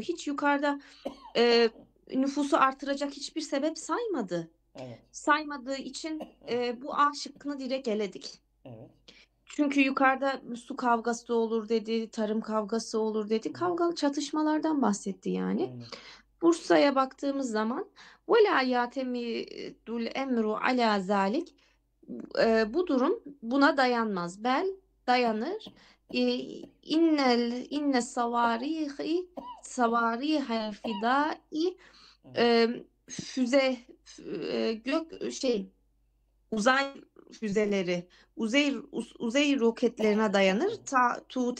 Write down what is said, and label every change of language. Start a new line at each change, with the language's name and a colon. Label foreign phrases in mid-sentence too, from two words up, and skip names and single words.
Turkish: Hiç yukarıda nüfusu artıracak hiçbir sebep saymadı. Evet. Saymadığı için bu A şıkkını direkt eledik. Evet. Çünkü yukarıda su kavgası olur dedi, tarım kavgası olur dedi. Kavgalı çatışmalardan bahsetti yani. Aynen. Bursa'ya baktığımız zaman
Arabic: وَلَا يَعْتَمِدُ الْاَمْرُ عَلَى ذَٰلِكَ
Turkish: bu durum buna dayanmaz. Dayanır.
Arabic: إن صواريخ الفضاء
Turkish: füze uzay füzeleri uzay roketlerine dayanır.